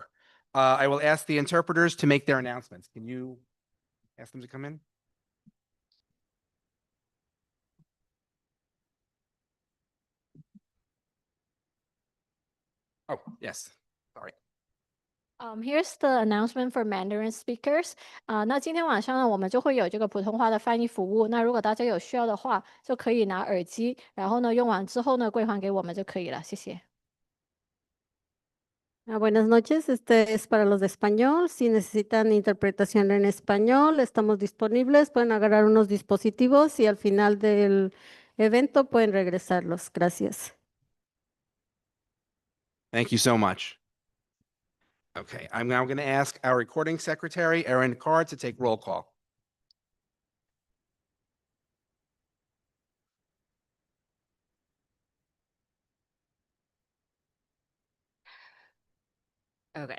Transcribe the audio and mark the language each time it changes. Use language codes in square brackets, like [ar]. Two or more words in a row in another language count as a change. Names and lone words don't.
[en] I will ask the interpreters to make their announcements. Can you ask them to come in? Oh, yes. Sorry. Here's the announcement for Mandarin speakers. [zh] 那今天晚上呢，我们就会有这个普通话的翻译服务。那如果大家有需要的话，就可以拿耳机，然后呢，用完之后呢，归还给我们就可以了。谢谢。 [es] Buenas noches, este es para los de español. Si necesitan interpretación en español, estamos disponibles. Pueden agarrar unos dispositivos y al final del evento pueden regresarlos. Gracias. [en] Thank you so much. Okay, I'm now going to ask our recording secretary, Erin Carr, to take roll call. Okay.